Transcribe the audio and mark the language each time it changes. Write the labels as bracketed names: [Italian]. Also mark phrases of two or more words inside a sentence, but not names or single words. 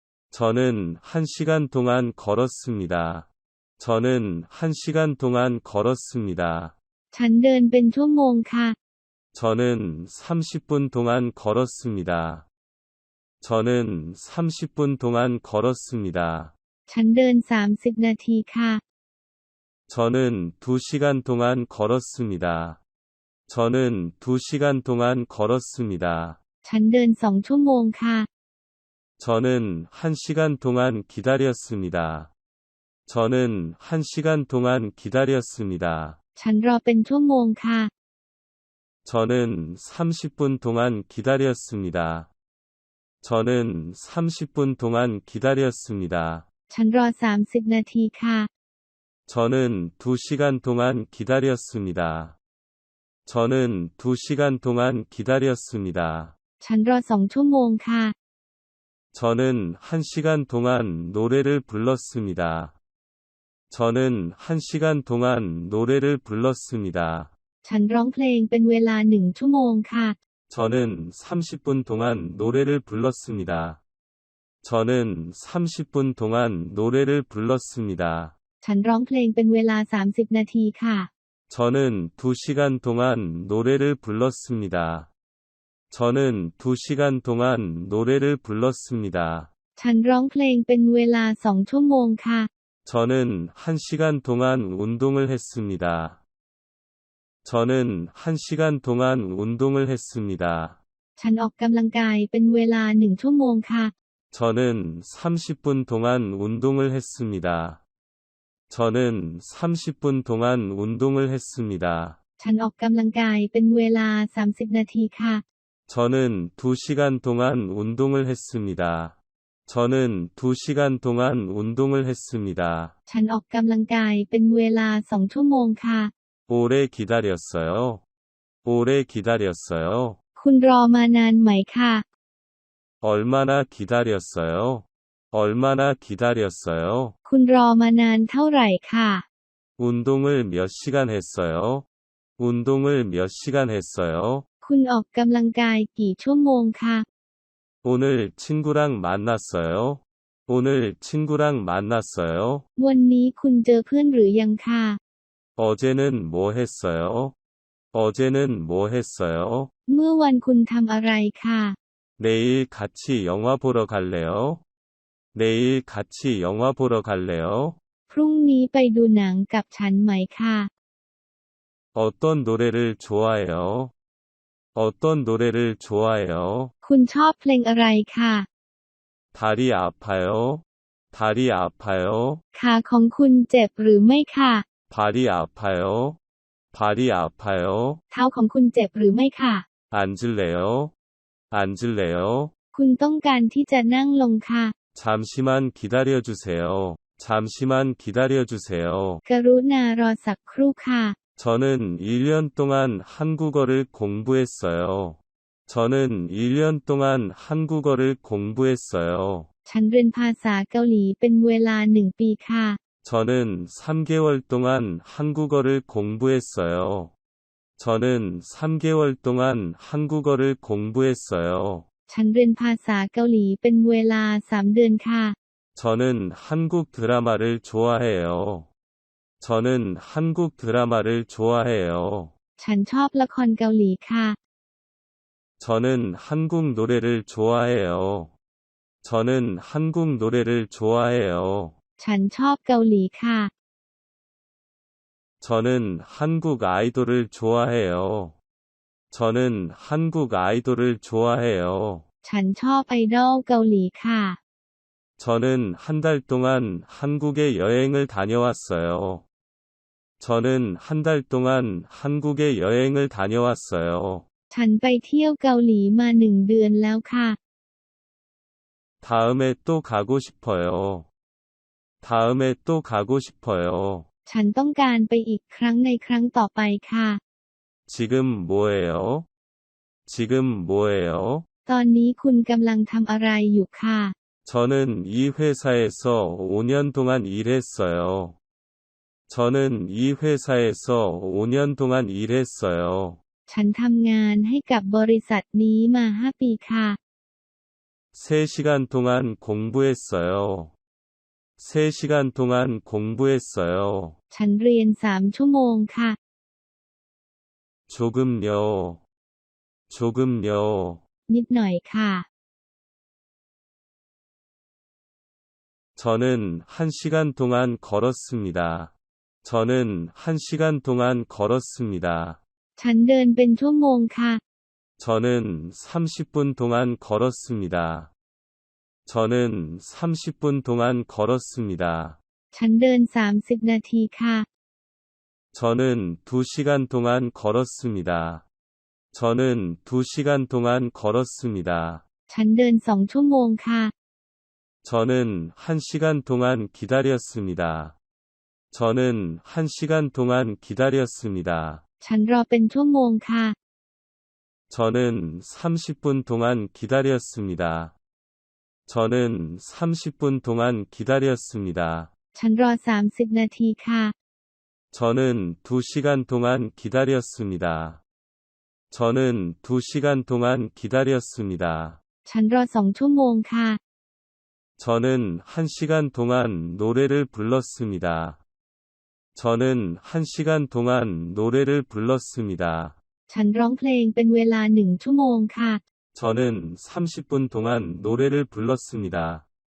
[Korean] 저는 1시간 동안 걸었습니다. 저는 1시간 동안 걸었습니다. [Thai] ฉันเดินเป็นชั่วโมงค่ะ [Korean] 저는 30분 동안 걸었습니다. 저는 30분 동안 걸었습니다. [Thai] ฉันเดิน30นาทีค่ะ [Korean] 저는 2시간 동안 걸었습니다. 저는 2시간 동안 걸었습니다. [Thai] ฉันเดิน2ชั่วโมงค่ะ [Korean] 저는 1시간 동안 기다렸습니다. 저는 1시간 동안 기다렸습니다. [Thai] ฉันรอเป็นชั่วโมงค่ะ [Korean] 저는 30분 동안 기다렸습니다. 저는 30분 동안 기다렸습니다. [Thai] ฉันรอ30นาทีค่ะ [Korean] 저는 2시간 동안 기다렸습니다. 저는 2시간 동안 기다렸습니다. [Thai] ฉันรอ2ชั่วโมงค่ะ [Korean] 저는 1시간 동안 노래를 불렀습니다. 저는 1시간 동안 노래를 불렀습니다. [Thai] ฉันร้องเพลงเป็นเวลา1ชั่วโมงค่ะ [Korean] 저는 30분 동안 노래를 불렀습니다. 저는 30분 동안 노래를 불렀습니다. [Thai] ฉันร้องเพลงเป็นเวลา30นาทีค่ะ [Korean] 저는 2시간 동안 노래를 불렀습니다. 저는 2시간 동안 노래를 불렀습니다. [Thai] ฉันร้องเพลงเป็นเวลา2ชั่วโมงค่ะ [Korean] 저는 1시간 동안 운동을 했습니다. 저는 1시간 동안 운동을 했습니다. [Thai] ฉันออกกำลังกายเป็นเวลา1ชั่วโมงค่ะ [Korean] 저는 30분 동안 운동을 했습니다. 저는 30분 동안 운동을 했습니다. [Thai] ฉันออกกำลังกายเป็นเวลา30นาทีค่ะ [Korean] 저는 2시간 동안 운동을 했습니다. 저는 2시간 동안 운동을 했습니다. [Thai] ฉันออกกำลังกายเป็นเวลา2ชั่วโมงค่ะ [Korean] 오래 기다렸어요. 오래 기다렸어요. [Thai] คุณรอมานานไหมค่ะ [Korean] 얼마나 기다렸어요? 얼마나 기다렸어요? [Thai] คุณรอมานานเท่าไหร่ค่ะ [Korean] 운동을 몇 시간 했어요? 운동을 몇 시간 했어요? [Thai] คุณออกกำลังกายกี่ชั่วโมงค่ะ [Korean] 오늘 친구랑 만났어요? 오늘 친구랑 만났어요? [Thai] วันนี้คุณเจอเพื่อนหรือยังค่ะ [Korean] 어제는 뭐 했어요? 어제는 뭐 했어요? [Thai] เมื่อวันคุณทำอะไรค่ะ [Korean] 내일 같이 영화 보러 갈래요? 내일 같이 영화 보러 갈래요? [Thai] พรุ่งนี้ไปดูหนังกับฉันไหมค่ะ [Korean] 어떤 노래를 좋아해요? 어떤 노래를 좋아해요? [Thai] คุณชอบเพลงอะไรค่ะ [Korean] 다리 아파요? 다리 아파요? [Thai] ขาของคุณเจ็บหรือไม่ค่ะ [Korean] 발이 아파요? 발이 아파요? [Thai] เท้าของคุณเจ็บหรือไม่ค่ะ [Korean] 앉을래요? 앉을래요? [Thai] คุณต้องการที่จะนั่งลงค่ะ [Korean] 잠시만 기다려주세요. 잠시만 기다려주세요. [Thai] กรุณารอสักครู่ค่ะ [Korean] 저는 1년 동안 한국어를 공부했어요. 저는 1년 동안 한국어를 공부했어요. [Thai] ฉันเรียนภาษาเกาหลีเป็นเวลา1 ปีค่ะ [Korean] 저는 3개월 동안 한국어를 공부했어요. 저는 3개월 동안 한국어를 공부했어요. [Thai] ฉันเรียนภาษาเกาหลีเป็นเวลา3 เดือนค่ะ [Korean] 저는 한국 드라마를 좋아해요. 저는 한국 드라마를 좋아해요. [Thai] ฉันชอบละครเกาหลีค่ะ [Korean] 저는 한국 노래를 좋아해요. 저는 한국 노래를 좋아해요. [Thai] ฉันชอบเกาหลีค่ะ [Korean] 저는 한국 아이돌을 좋아해요. 저는 한국 아이돌을 좋아해요. [Thai] ฉันชอบไอดอลเกาหลีค่ะ [Korean] 저는 한 달 동안 한국에 여행을 다녀왔어요. 저는 한 달 동안 한국에 여행을 다녀왔어요. [Thai] ฉันไปเที่ยวเกาหลีมา1 เดือนแล้วค่ะ [Korean] 다음에 또 가고 싶어요. 다음에 또 가고 싶어요. [Thai] ฉันต้องการไปอีกครั้งในครั้งต่อไปค่ะ [Korean] 지금 뭐해요? 지금 뭐해요? [Thai] ตอนนี้คุณกำลังทำอะไรอยู่ค่ะ [Korean] 저는 이 회사에서 5년 동안 일했어요. 저는 이 회사에서 5년 동안 일했어요. [Thai] ฉันทำงานให้กับบริษัทนี้มา5 ปีค่ะ [Korean] 3시간 동안 공부했어요. 3시간 동안 공부했어요. [Thai] ฉันเรียน3 ชั่วโมงค่ะ [Korean] 조금요. 조금요. [Thai] นิดหน่อยค่ะ [Korean] 저는 1시간 동안 걸었습니다. 저는 1시간 동안 걸었습니다. [Thai] ฉันเดินเป็นชั่วโมงค่ะ [Korean] 저는 30분 동안 걸었습니다. 저는 30분 동안 걸었습니다. [Thai] ฉันเดิน30 นาทีค่ะ [Korean] 저는 2시간 동안 걸었습니다. 저는 2시간 동안 걸었습니다. [Thai] ฉันเดิน2 ชั่วโมงค่ะ [Korean] 저는 1시간 동안 기다렸습니다. 저는 1시간 동안 기다렸습니다. [Thai] ฉันรอเป็นชั่วโมงค่ะ [Korean] 저는 30분 동안 기다렸습니다. 저는 30분 동안 기다렸습니다. [Thai] ฉันรอ30 นาทีค่ะ [Korean] 저는 2시간 동안 기다렸습니다. 저는 2시간 동안 기다렸습니다. [Thai] ฉันรอ2 ชั่วโมงค่ะ [Korean] 저는 1시간 동안 노래를 불렀습니다. 저는 1시간 동안 노래를 불렀습니다. [Thai] ฉันร้องเพลงเป็นเวลา1 ชั่วโมงค่ะ [Korean] 저는 30분 동안 노래를 불렀습니다.